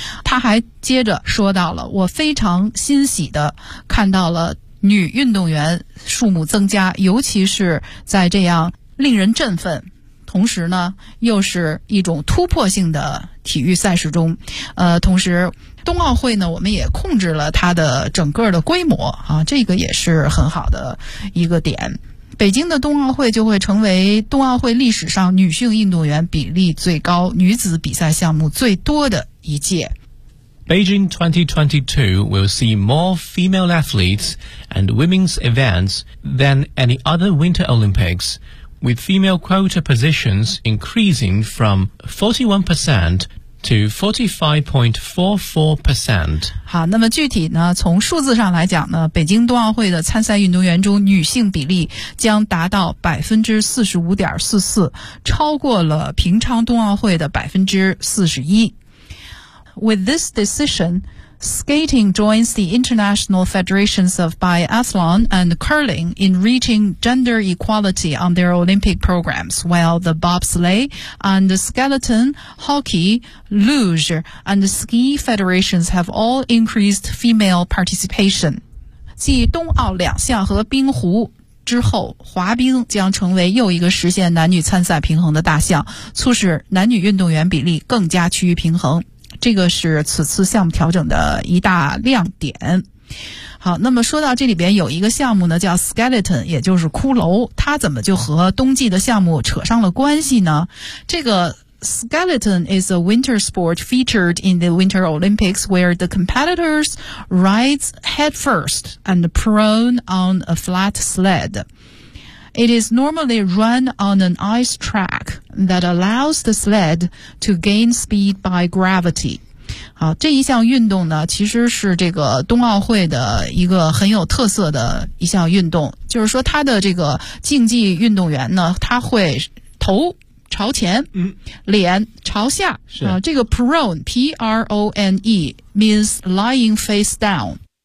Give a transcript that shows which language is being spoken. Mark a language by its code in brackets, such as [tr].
[zh] 他还接着说到了，我非常欣喜的看到了女运动员数目增加，尤其是在这样令人振奋，同时呢又是一种突破性的体育赛事中，同时。冬奥会呢，我们也控制了它的整个的规模啊，这个也是很好的一个点。北京的冬奥会就会成为冬奥会历史上女性运动员比例最高、女子比赛项目最多的一届。 [en] Beijing 2022 will see more female athletes and women's events than any other Winter Olympics, with female quota positions increasing from 41%to 45.44%。 [zh] 好，那么具体呢，从数字上来讲呢，北京冬奥会的参赛运动员中女性比例将达到 45.44%， 超过了平昌冬奥会的 41%。 [en] With this decision, skating joins the International Federations of Biathlon and Curling in reaching gender equality on their Olympic programs, while the bobsleigh and the skeleton, hockey, luge, and ski federations have all increased female participation. [zh] 继冬奥两项和冰壶之后，滑冰将成为又一个实现男女参赛平衡的大项，促使男女运动员比例更加趋于平衡。这个是此次项目调整的一大亮点。好，那么说到这里边有一个项目呢，叫 skeleton， 也就是骷髅，它怎么就和冬季的项目扯上了关系呢？ [en] 这个 skeleton is a winter sport featured in the Winter Olympics where the competitors ride head first and prone on a flat sled. It is normally run on an ice track. That allows the sled to gain speed by gravity. [zh] 好，这一项运动呢，其实是这个冬奥会的一个很有特色的一项运动。就是说，它的这个竞技运动员呢，他会头朝前，脸朝下。是 [en] 这个 prone, P-R-O-N-E means lying face down.